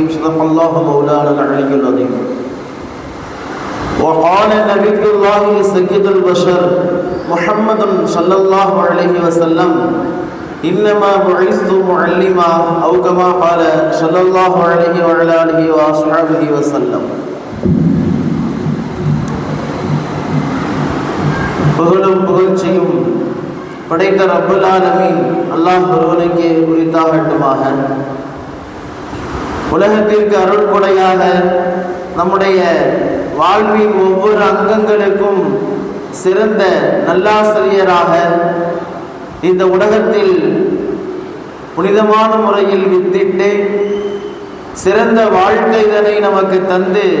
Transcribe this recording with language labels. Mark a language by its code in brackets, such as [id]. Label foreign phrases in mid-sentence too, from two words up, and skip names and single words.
[ar] صدق الله مولانا العلي العظيم. وقال نبي الله سيد البشر محمد صلى الله عليه وسلم إنما بعثت معلما أو كما قال صلى الله عليه وعلى آله وأصحابه وسلم. [ta] புகழும் புகழ்ச்சியும் படைத்த [ar] رب العالمين [ta] அல்லாஹ் ஒருவனுக்கே உரித்தாகட்டுமாக. உலகத்திற்கு அருள் கொடையாக நம்முடைய வாழ்வின் ஒவ்வொரு அங்கங்களுக்கும் சிறந்த நல்லாசிரியராக இந்த உலகத்தில் புனிதமான முறையில் வித்திட்டு சிறந்த வாழ்க்கை இதனை நமக்கு தந்து